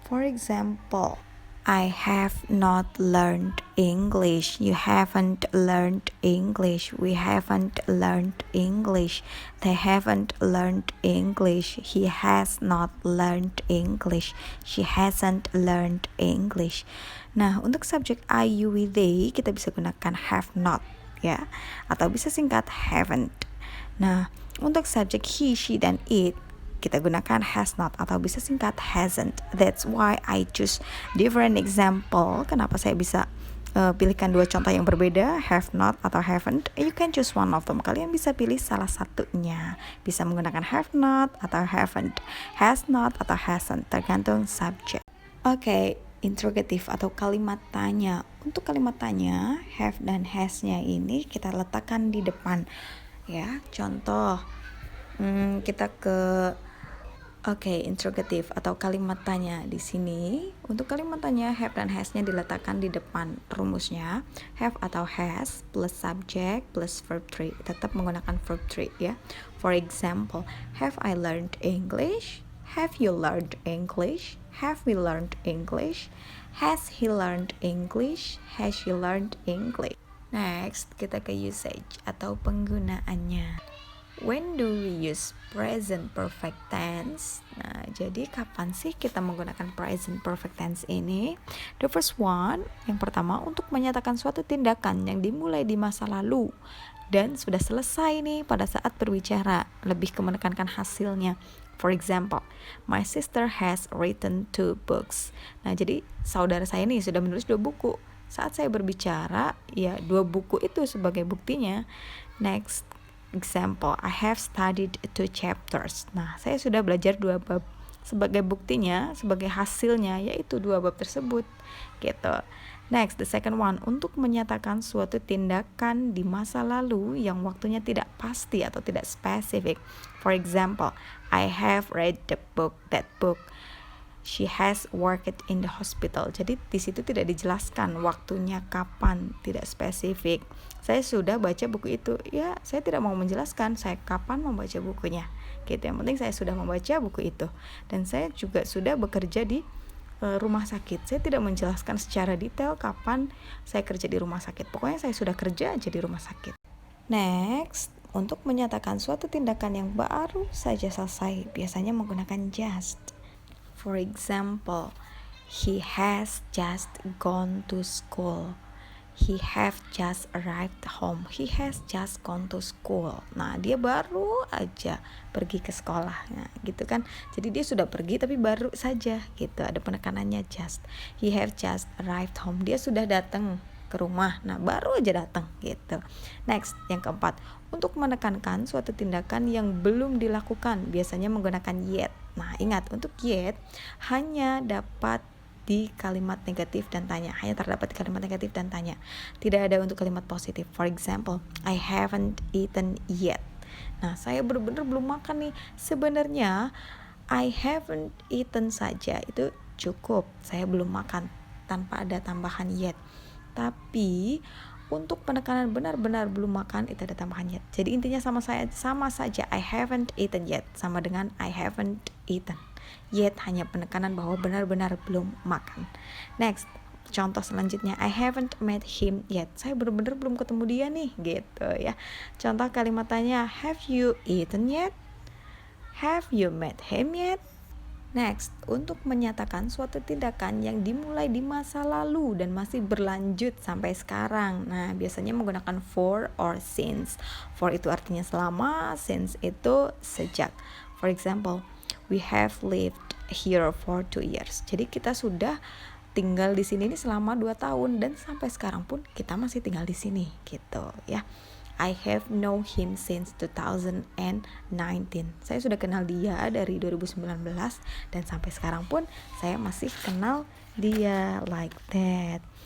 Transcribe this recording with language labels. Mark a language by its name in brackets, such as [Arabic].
[English] For example, I have not learned English. You haven't learned English. We haven't learned English. They haven't learned English. He has not learned English. She hasn't learned English. [Indonesian] Nah, untuk subjek I, you, we, they, kita bisa gunakan have not, ya, atau bisa singkat haven't. Nah, untuk subjek he, she, dan it, kita gunakan has not atau bisa singkat hasn't. [English] That's why I choose different example. [Indonesian] Kenapa saya bisa pilihkan dua contoh yang berbeda, have not atau haven't. [English] You can choose one of them. [Indonesian] Kalian bisa pilih salah satunya. Bisa menggunakan have not atau haven't, has not atau hasn't, tergantung subjek. Oke, interrogatif atau kalimat tanya. Untuk kalimat tanya, have dan has-nya ini kita letakkan di depan. Ya, contoh kita ke interrogatif atau kalimat tanya di sini. Untuk kalimat tanya have dan has-nya diletakkan di depan rumusnya. Have atau has plus subject plus verb 3. Tetap menggunakan verb 3 ya. [English] For example, have I learned English? Have you learned English? Have we learned English? Has he learned English? Has she learned English? [Indonesian] Next, kita ke usage atau penggunaannya. [English] When do we use present perfect tense? [Indonesian] Nah, jadi kapan sih kita menggunakan present perfect tense ini? [English] The first one, [Indonesian] yang pertama untuk menyatakan suatu tindakan yang dimulai di masa lalu dan sudah selesai nih pada saat berbicara, lebih ke menekankan hasilnya. [English] For example, my sister has written 2 books. [Indonesian] Nah, jadi saudara saya nih sudah menulis 2 buku. Saat saya berbicara, ya 2 buku itu sebagai buktinya. [English] Next example, I have studied 2 chapters. [Indonesian] Nah, saya sudah belajar 2 bab. Sebagai buktinya, sebagai hasilnya, yaitu 2 bab tersebut. Gitu. [English] Next, the second one, [Indonesian] untuk menyatakan suatu tindakan di masa lalu yang waktunya tidak pasti atau tidak spesifik. [English] For example, I have read that book. She has worked in the hospital. [Indonesian] Jadi di situ tidak dijelaskan waktunya kapan, tidak spesifik. Saya sudah baca buku itu. Ya, saya tidak mau menjelaskan saya kapan membaca bukunya. Gitu. Yang penting saya sudah membaca buku itu. Dan saya juga sudah bekerja di rumah sakit. Saya tidak menjelaskan secara detail kapan saya kerja di rumah sakit. Pokoknya saya sudah kerja aja di rumah sakit. Next, untuk menyatakan suatu tindakan yang baru saja selesai, biasanya menggunakan just. [English] For example, he has just gone to school. He have just arrived home. He has just gone to school. [Indonesian] Nah, dia baru aja pergi ke sekolah. Nah, gitu kan. Jadi dia sudah pergi tapi baru saja gitu. Ada penekanannya just. [English] He have just arrived home. [Indonesian] Dia sudah datang ke rumah. Nah, baru aja datang gitu. Next, yang keempat, untuk menekankan suatu tindakan yang belum dilakukan, biasanya menggunakan yet. Nah, ingat, untuk yet hanya dapat di kalimat negatif dan tanya. Hanya terdapat di kalimat negatif dan tanya. Tidak ada untuk kalimat positif. [English] For example, I haven't eaten yet. [Indonesian] Nah, saya benar-benar belum makan nih. Sebenarnya [English] I haven't eaten [Indonesian] saja itu cukup. Saya belum makan tanpa ada tambahan yet. Tapi untuk penekanan benar-benar belum makan itu ada tambahan yet. Jadi intinya sama saja [English] I haven't eaten yet [Indonesian] sama dengan [English] I haven't eaten. [Indonesian] Yet hanya penekanan bahwa benar-benar belum makan. [English] Next, [Indonesian] contoh selanjutnya, [English] I haven't met him yet. [Indonesian] Saya benar-benar belum ketemu dia nih, gitu ya. Contoh kalimatnya, [English] have you eaten yet? Have you met him yet? [Indonesian] Next, untuk menyatakan suatu tindakan yang dimulai di masa lalu dan masih berlanjut sampai sekarang. Nah, biasanya menggunakan for or since. For itu artinya selama, since itu sejak. [English] For example, we have lived here for 2 years. [Indonesian] Jadi kita sudah tinggal di sini selama 2 tahun dan sampai sekarang pun kita masih tinggal di sini gitu ya. [English] I have known him since 2019. [Indonesian] Saya sudah kenal dia dari 2019 dan sampai sekarang pun saya masih kenal dia, [English] like that.